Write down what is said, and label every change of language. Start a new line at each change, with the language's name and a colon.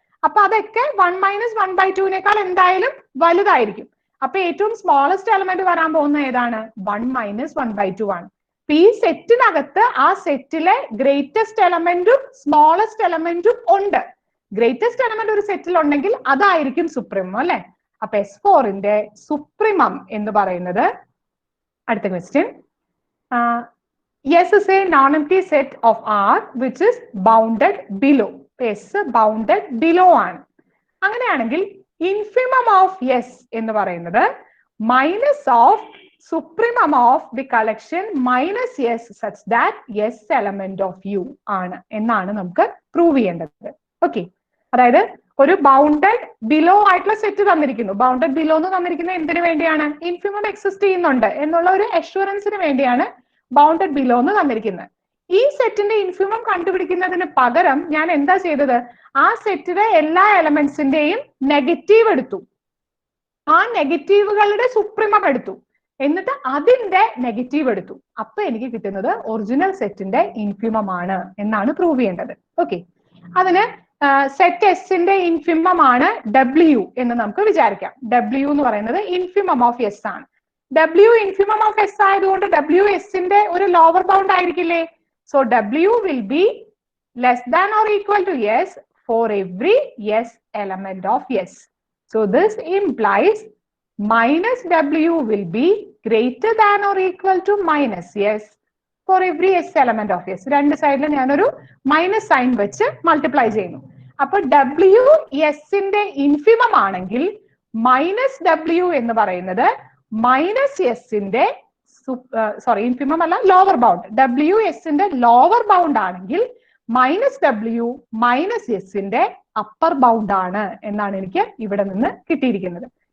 Malayalam: അപ്പൊ അതൊക്കെ 1 മൈനസ് 1/2നേക്കാൾ എന്തായാലും വലുതായിരിക്കും. അപ്പൊ ഏറ്റവും സ്മോളസ്റ്റ് എലമെന്റ് വരാൻ പോകുന്ന ഏതാണ്? 1 മൈനസ് 1/2 ആണ്. ഈ സെറ്റിനകത്ത് ആ സെറ്റിലെ ഗ്രേറ്റസ്റ്റ് എലമെന്റും സ്മോളസ്റ്റ് എലമെന്റും ഉണ്ട്. ഗ്രേറ്റസ്റ്റ് എലമെന്റ് ഒരു സെറ്റിൽ ഉണ്ടെങ്കിൽ അതായിരിക്കും സുപ്രീമം അല്ലെ. അപ്പൊ S4ന്റെ സുപ്രീമം എന്ന് പറയുന്നത്, അടുത്ത question,
English: S is a non-empty set of R which is bounded below. S bounded below ആണ്.
Malayalam: അങ്ങനെയാണെങ്കിൽ
English: infimum of S
Malayalam: എന്ന് പറയുന്നത്
English: minus of supremum of the collection minus S such that S element of U
Malayalam: ആണ് എന്നാണ് നമുക്ക് prove ചെയ്യേണ്ടത്. Okay, അതായത് ഒരു ബൗണ്ടഡ് ബിലോ ആയിട്ടുള്ള സെറ്റ് തന്നിരിക്കുന്നു. ബൗണ്ടഡ് ബിലോ എന്ന് തന്നിരിക്കുന്നത് എന്തിനു വേണ്ടിയാണ്? ഇൻഫിമം എക്സിസ്റ്റ് ചെയ്യുന്നുണ്ട് എന്നുള്ള ഒരു അഷുറൻസിന് വേണ്ടിയാണ് ബൗണ്ടഡ് ബിലോ എന്ന് തന്നിരിക്കുന്നത്. ഈ സെറ്റിന്റെ ഇൻഫിമം കണ്ടുപിടിക്കുന്നതിന് പകരം ഞാൻ എന്താ ചെയ്തത്? ആ സെറ്റിലെ എല്ലാ എലമെന്റ്സിന്റെയും നെഗറ്റീവ് എടുത്തു, ആ നെഗറ്റീവുകളുടെ സുപ്രീമം എടുത്തു, എന്നിട്ട് അതിന്റെ നെഗറ്റീവ് എടുത്തു. അപ്പൊ എനിക്ക് കിട്ടുന്നത് ഒറിജിനൽ സെറ്റിന്റെ ഇൻഫിമം ആണ് എന്നാണ് പ്രൂവ് ചെയ്യേണ്ടത്. ഓക്കെ, അതിന് സെറ്റ് എസിന്റെ ഇൻഫിമം ആണ് W എന്ന് നമുക്ക് വിചാരിക്കാം. W എന്ന് പറയുന്നത് ഇൻഫിമം ഓഫ് S ആണ്. W ഇൻഫിമം ഓഫ് S ആയതുകൊണ്ട് W എസിന്റെ ഒരു lower bound ആയിരിക്കില്ലേ?
English: So W will be less than or equal to S for every S element of S. So this implies minus W will be greater than or equal to minus S for every S element of S.
Malayalam: രണ്ട് സൈഡിലും ഞാനൊരു minus sign വെച്ച് multiply ചെയ്യുന്നു. അപ്പൊ W എസിന്റെ infimum ആണെങ്കിൽ minus W എന്ന് പറയുന്നത് മൈനസ് എസിന്റെ ഇൻഫിമം അല്ല, ലോവർ ബൗണ്ട്. W എസിന്റെ ലോവർ ബൗണ്ട് ആണെങ്കിൽ മൈനസ് W മൈനസ് എസിന്റെ അപ്പർ ബൗണ്ട് ആണ് എന്നാണ് എനിക്ക് ഇവിടെ നിന്ന് കിട്ടിയിരിക്കുന്നത്.